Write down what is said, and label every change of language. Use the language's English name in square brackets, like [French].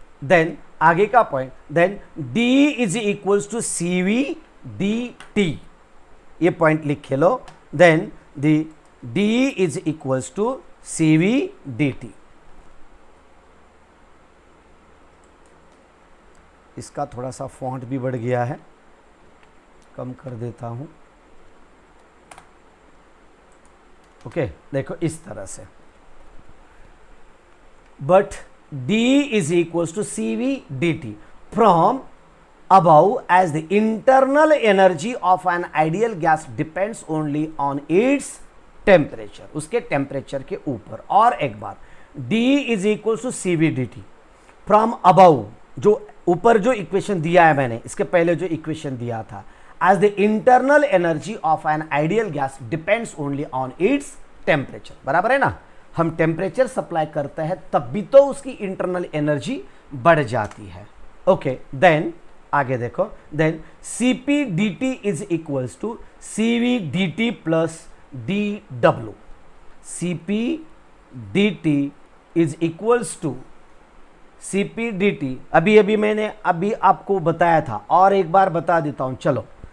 [English] then [Hindi] आगे का point, [English] then D is equals to cv dt, [Hindi] ये पॉइंट लिखे लो, [English] Then D is equals to cv dt। [Hindi] इसका थोड़ा सा फॉन्ट भी बढ़ गया है, कम कर देता हूं, ओके। देखो इस तरह से, [English] but D is equals to cv dt from above, as the internal energy of an ideal gas depends only on its temperature, [Hindi] उसके टेम्परेचर के ऊपर। और एक बार, [English] D is equals to cv dt from above, [Hindi] जो ऊपर जो equation दिया है मैंने, इसके पहले जो इक्वेशन दिया था, [English] as the internal energy of an ideal gas depends only on its temperature, [Hindi] बराबर है ना। हम टेम्परेचर सप्लाई करते हैं तब भी तो उसकी इंटरनल एनर्जी बढ़ जाती है, ओके। [English] then [Hindi] आगे देखो, [English] then Cp dt is equals to cv dt plus dw, Cp dt is equals to Cp dt, [Hindi] अभी मैंने आपको बताया था, और एक बार बता देता हूं, चलो।